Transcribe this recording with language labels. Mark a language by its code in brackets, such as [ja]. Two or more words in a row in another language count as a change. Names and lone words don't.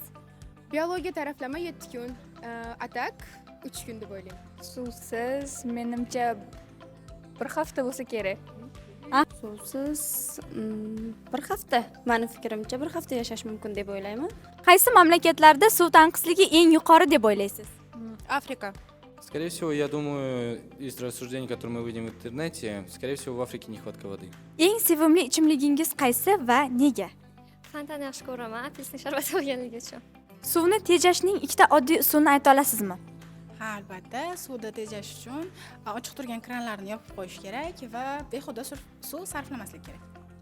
[uz] Biologiya taraflama 7 kun, atak 3 kun deb o'ylayman. Suvsiz menimcha bir hafta bo'lsa kerak. Suvsiz bir hafta. Meni fikrimcha bir hafta yashash mumkin deb o'ylayman. Qaysi mamlakatlarda suv tanqisligi eng yuqori deb o'ylaysiz? Afrika. [ru] Скорее всего, я думаю, из рассуждений, которые мы видим в интернете, скорее всего, в Африке нехватка воды. [uz] Eng sevimli ichimligingiz qaysi va nega? Fantani yaxshi ko'raman, apelsin sharbati bo'lganligi uchun. Suvni tejashning ikkita oddiy usulini ayta olasizmi? Ha, albatta, suvda tejash uchun ochiq turgan kranlarni yopib qo'yish kerak va behuda suv sarflamaslik kerak.